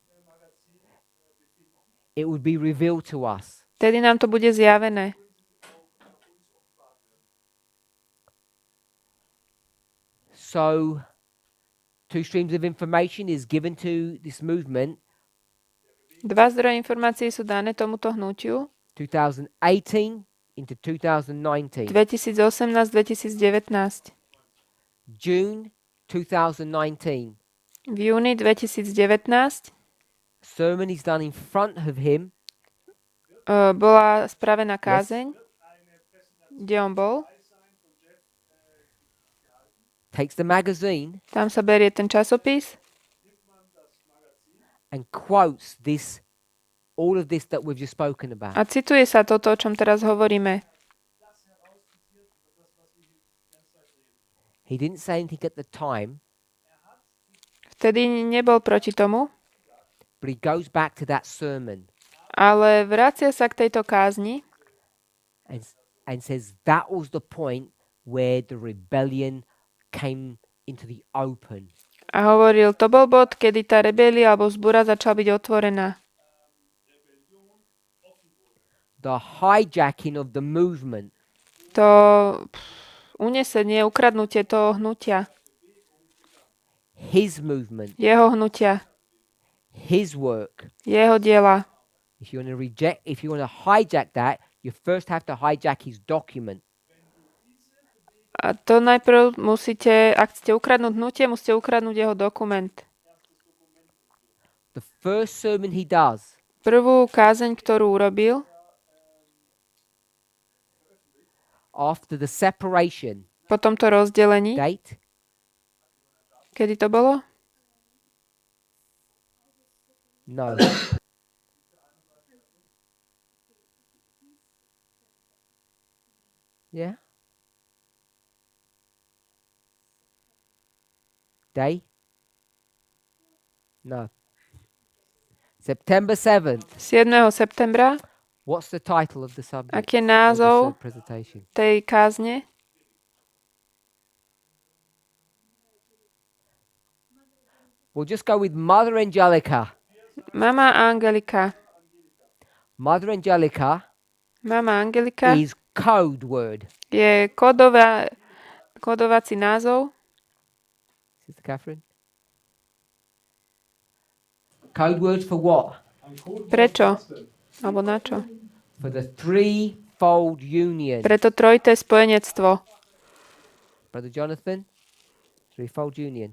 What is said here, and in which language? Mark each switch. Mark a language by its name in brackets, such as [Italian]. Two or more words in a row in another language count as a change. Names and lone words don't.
[English] it would be revealed to us. [Slovak] vtedy nám to bude zjavené. [English] So, two streams of information is given to this movement, [Slovak] Dva zdroje informácií sú dané tomuto hnutiu [English] 2018 into 2019. [Slovak] 2018-2019. [English] June 2019. [Slovak] V júni 2019 [English] Sermon is done in front of him. [Slovak] bola spravená kázeň, kde on bol. [English] Takes the magazine [Slovak] Tam sa berie ten časopis [English] and quotes this, all of this that we've just spoken about. [Slovak] a cituje sa toto, o čom teraz hovoríme. [English] He didn't say anything at the time, [Slovak] Vtedy nebol proti tomu, [English] but he goes back to that sermon [Slovak] ale vracia sa k tejto kázni [English] and says that was the point where the rebellion came into the open. [Slovak] a hovoril, to bol bod, kedy tá rebelia alebo zbúra začala byť otvorená. [English] The hijacking of the movement, [Slovak] To unesenie, ukradnutie toho hnutia, [English] his movement, [Slovak] jeho hnutia, [English] his work. [Slovak] jeho diela. [English] If you want to hijack that, you first have to hijack his document. [Slovak] A to najprv musíte, ak chcete ukradnúť hnutie, musíte ukradnúť jeho dokument. [English] The first sermon he does [Slovak] Prvú kázeň, ktorú urobil, [English] after the separation, [Slovak] po tomto rozdelení, [English] date, [Slovak] kedy to bolo? [English] no. Yeah? Day? No. September 7th. [Slovak] 7. septembra. [English] What's the title of the subject? [Slovak] Aký je [English] of [Slovak] názov [English] this, presentation? [Slovak] tej kázne? [English] We'll just go with Mother Angelica. [Slovak] Mama Angelika. [English] Mother Angelica [Slovak] Mama Angelika [English] is code word. [Slovak] je kodovací názov. [English] Sister Catherine? Code words for what? [Slovak] Prečo? Alebo na čo? [English] For the threefold union. [Slovak] Preto trojité spojenectvo. [English] Brother Jonathan? Threefold union.